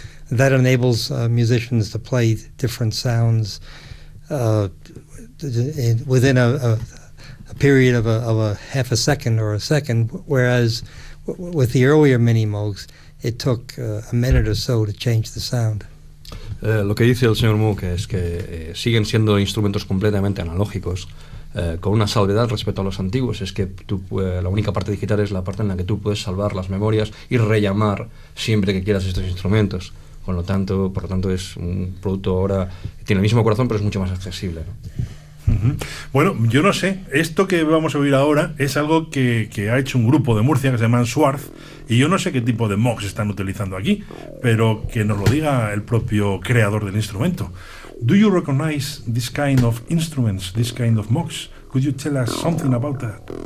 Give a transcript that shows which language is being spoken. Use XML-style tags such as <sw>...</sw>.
<en>That enables musicians to play different sounds within a period of a half a second or a second, whereas with the earlier Mini Moogs, it took a minute or so to change the sound.</en> <es>Lo que dice el señor Moog es que siguen siendo instrumentos completamente analógicos, con una salvedad respecto a los antiguos, es que tú, la única parte digital es la parte en la que tú puedes salvar las memorias y rellamar siempre que quieras estos instrumentos. Por lo tanto, es un producto ahora que tiene el mismo corazón, pero es mucho más accesible, ¿no? Bueno, yo no sé, esto que vamos a oír ahora es algo que ha hecho un grupo de Murcia que se llama Swarth, y yo no sé qué tipo de mocks están utilizando aquí, pero que nos lo diga el propio creador del instrumento.</es> <en>Do you recognize this kind of instruments, this kind of mocks? Could you tell us something about that?</en>